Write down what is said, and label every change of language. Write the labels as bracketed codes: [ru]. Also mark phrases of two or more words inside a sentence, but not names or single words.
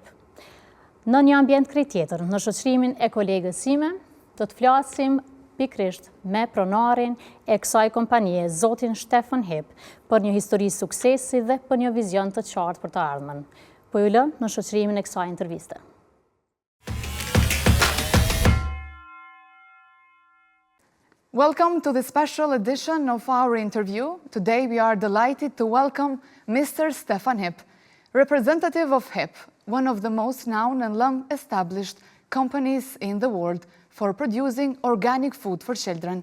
[sq] Në një ambient krejt tjetër, në shoqërimin e kolegës sime, do të flasim pikrisht me pronarin e kësaj kompanie, zotin Stefan Hipp, për një histori suksesi dhe për një vizion të qartë për të ardhmen. Po ju lë në shoqërimin e kësaj interviste. [en] Welcome to the special edition of our interview. Today we are delighted to welcome Mr. Stefan Hipp, representative of Hipp, one of the most known and long-established companies in the world for producing organic food for children.